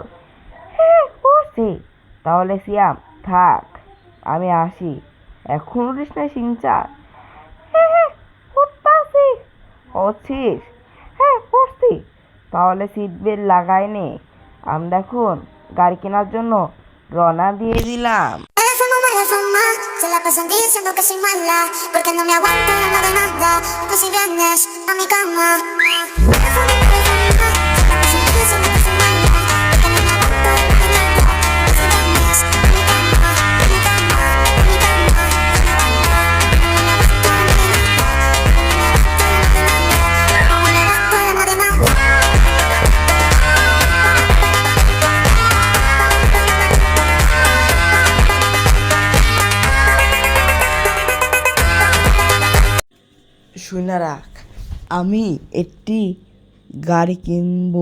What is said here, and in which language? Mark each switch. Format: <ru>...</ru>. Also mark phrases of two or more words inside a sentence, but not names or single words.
<bn>হ্যাঁ উঠছি। তাহলে সিয়াম থাক, আমি আসি। এখন উঠিস না শিনচান? হ্যাঁ হ্যাঁ উঠতাছি। উঠছিস? হ্যাঁ উঠছি। তাহলে</bn> <en>seat belt</en> <bn>লাগাই নে। আমরা এখন গাড়ি কেনার জন্য রওনা দিয়ে দিলাম।</bn> <es>Mala fama, se la pasan diciendo que soy mala, porque no me aguanto no de nada, pues si vienes a mi cama. Mala fama, se la pasan diciendo que soy mala, porque no me aguanto no de nada, pues si vienes a mi cama, a mi cama, a mi cama, no me aguanto no de nada, no me aguanto no de nada.</es> <bn>শুনে রাখ, আমি একটি গাড়ি কিনবো।</bn>